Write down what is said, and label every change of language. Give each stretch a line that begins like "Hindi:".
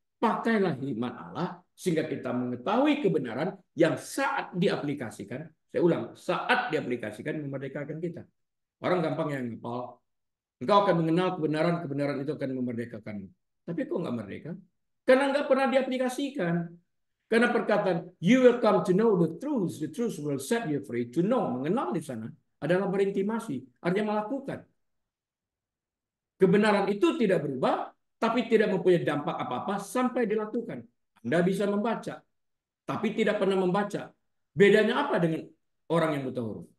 Indonesian: Pakailah hikmat Allah sehingga kita mengetahui kebenaran yang saat diaplikasikan, saya ulang, saat diaplikasikan memerdekakan kita. Orang gampang yang ngepal, engkau akan mengenal kebenaran itu akan memerdekakanmu. Tapi kok nggak merdeka? Karena nggak pernah diaplikasikan. Karena perkataan
English: you will come to know the truth will set you free. To know,
Indonesian: mengenal di sana adalah berintimasi, artinya melakukan. Kebenaran itu tidak berubah, tapi tidak mempunyai dampak apa-apa sampai dilakukan. Anda bisa membaca, tapi tidak pernah membaca. Bedanya apa dengan orang yang buta huruf?